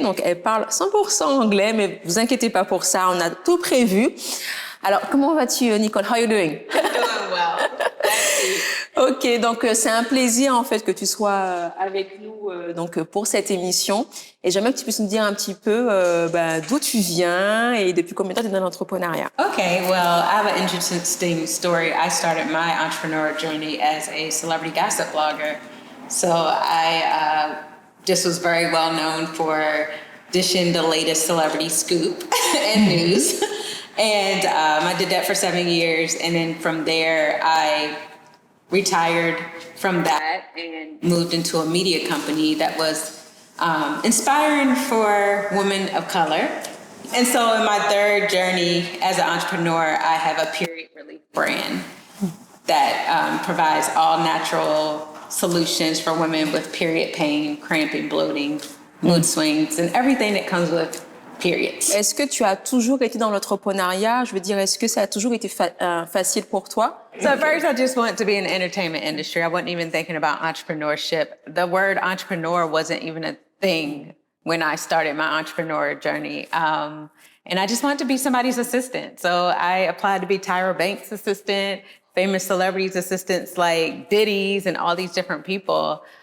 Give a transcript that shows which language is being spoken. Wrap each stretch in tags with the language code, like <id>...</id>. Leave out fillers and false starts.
<fr>Donc elle parle 100% anglais, mais vous inquiétez pas pour ça, on a tout prévu. Alors, comment vas-tu, Nicole?</fr> <en>How are you doing? I'm doing well.</en> <fr>Ok, donc c'est un plaisir en fait que tu sois avec nous donc pour cette émission. Et j'aimerais que tu puisses nous dire un petit peu d'où tu viens et depuis combien de temps tu es dans l'entrepreneuriat.</fr> <en>Okay, well, I have an interesting story. I started my entrepreneur journey as a celebrity gossip blogger. So I just was very well known for dishing the latest celebrity scoop and news. And I did that for 7 years. And then from there, I retired from that and moved into a media company that was inspiring for women of color. And so in my third journey as an entrepreneur, I have a period relief brand that provides all natural solutions for women with period pain, cramping, bloating, mood swings, and everything that comes with periods.</en> <fr>Est-ce que tu as toujours été dans l'entrepreneuriat? Je veux dire, est-ce que ça a toujours été facile pour toi?</fr> <en>So at first, I just wanted to be in the entertainment industry. I wasn't even thinking about entrepreneurship. The word entrepreneur wasn't even a thing when I started my entrepreneur journey. And I just wanted to be somebody's assistant. So I applied to be Tyra Banks' assistant, famous celebrities' assistants like Diddy's and all these different people.</en>